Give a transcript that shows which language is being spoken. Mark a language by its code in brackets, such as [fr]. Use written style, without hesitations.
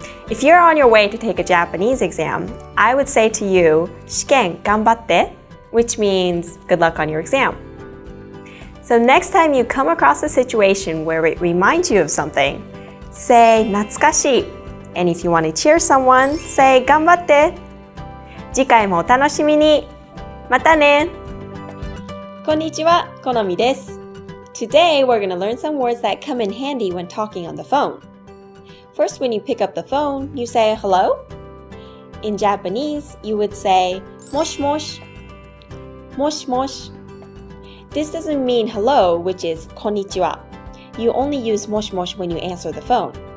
[en] If you're on your way to take a Japanese exam, I would say to you, [ja] 試験頑張って, [en] which means good luck on your exam. So next time you come across a situation where it reminds you of something, say 懐かしい. And if you want to cheer someone, say 頑張って. [ja] 次回もお楽しみに.またね. こんにちは、このみです. [en] Today we're going to learn some words that come in handy when talking on the phone. First, when you pick up the phone, you say hello. In Japanese, you would say もしもし. [ja] もしもし. [en] This doesn't mean hello, which is こんにちは. You only use もしもし when you answer the phone.